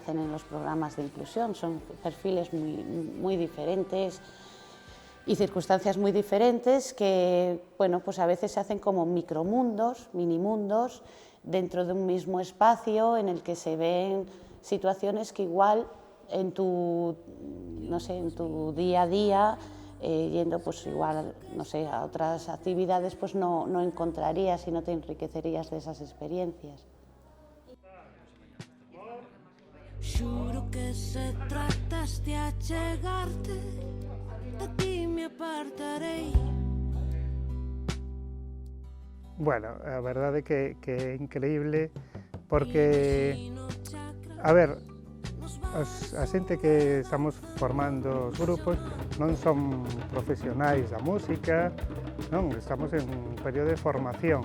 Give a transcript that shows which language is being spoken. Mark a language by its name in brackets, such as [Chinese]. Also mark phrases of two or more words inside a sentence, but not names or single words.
[Spanish] hacen en los programas de inclusión, son perfiles muy diferentes y circunstancias muy diferentes que pues a veces se hacen como micromundos, minimundos, dentro de un mismo espacio en el que se ven situaciones que igual en tu día a día, yendo pues igual, a otras actividades, pues no encontrarías y no te enriquecerías de esas experiencias. [Galician] Xuro que se trataste a chegarte, de ti me apartarei. Bueno, a verdade que é increíble porque, a ver, a xente que estamos formando os grupos non son profesionais da música, non, estamos en un período de formación.